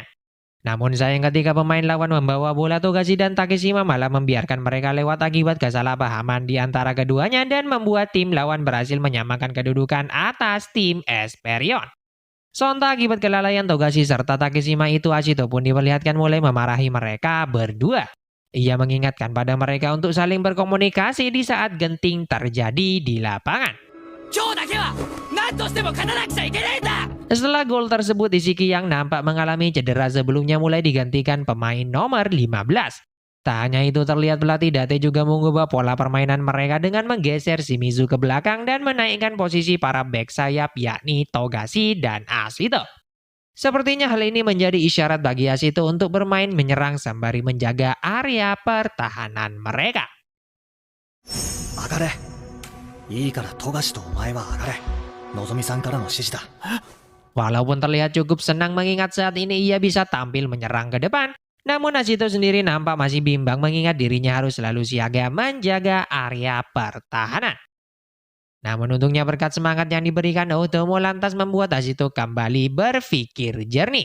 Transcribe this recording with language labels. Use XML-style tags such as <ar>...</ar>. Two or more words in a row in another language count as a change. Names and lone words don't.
<id>Namun sayang ketika pemain lawan membawa bola, Togashi dan Takeshima malah membiarkan mereka lewat akibat kesalahpahaman di antara keduanya dan membuat tim lawan berhasil menyamakan kedudukan atas tim Esperion. Sontak akibat kelalaian Togashi serta Takeshima itu, Ashito pun diperlihatkan mulai memarahi mereka berdua. Ia mengingatkan pada mereka untuk saling berkomunikasi di saat genting terjadi di lapangan.</id> <ja>今日だけは何としても勝たなくちゃいけないんだ。</ja> <id>Setelah gol tersebut, Ishiki yang nampak mengalami cedera sebelumnya mulai digantikan pemain nomor 15. Tak hanya itu, terlihat pelatih Date juga mengubah pola permainan mereka dengan menggeser Shimizu ke belakang dan menaikkan posisi para bek sayap yakni Togashi dan Ashito. Sepertinya hal ini menjadi isyarat bagi Ashito untuk bermain menyerang sembari menjaga area pertahanan mereka.</id> <ja>上がれ。いいから富樫とお前は上がれ。のぞみさんからの指示だ。</ja> <id>Walaupun terlihat cukup senang mengingat saat ini ia bisa tampil menyerang ke depan, namun Ashito sendiri nampak masih bimbang mengingat dirinya harus selalu siaga menjaga area pertahanan. Namun untungnya berkat semangat yang diberikan Otomo lantas membuat Ashito kembali berpikir jernih.</id>